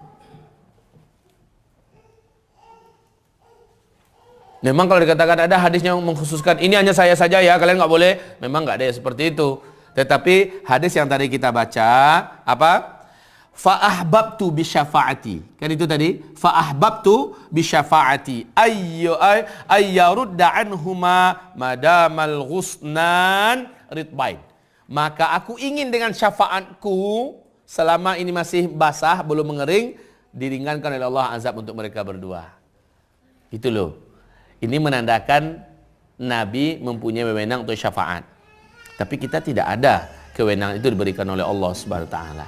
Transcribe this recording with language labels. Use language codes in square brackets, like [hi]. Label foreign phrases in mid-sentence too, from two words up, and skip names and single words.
[id] Memang kalau dikatakan ada hadis yang mengkhususkan ini hanya saya saja ya, kalian nggak boleh. Memang nggak ada yang seperti itu. Tetapi hadis yang tadi kita baca apa? [ar] فأحببت بشفاعتي. [id] Kan itu tadi. [ar] فأحببت بشفاعتي. أن يرد عنهما ما دام الغصنان رطبين. [id] Maka aku ingin dengan syafaatku selama ini masih basah, belum mengering, diringankan oleh Allah azab untuk mereka berdua. Itu loh. Ini menandakan Nabi mempunyai wewenang untuk syafaat. Tapi kita tidak ada kewenangan itu diberikan oleh [ar] الله سبحانه وتعالى.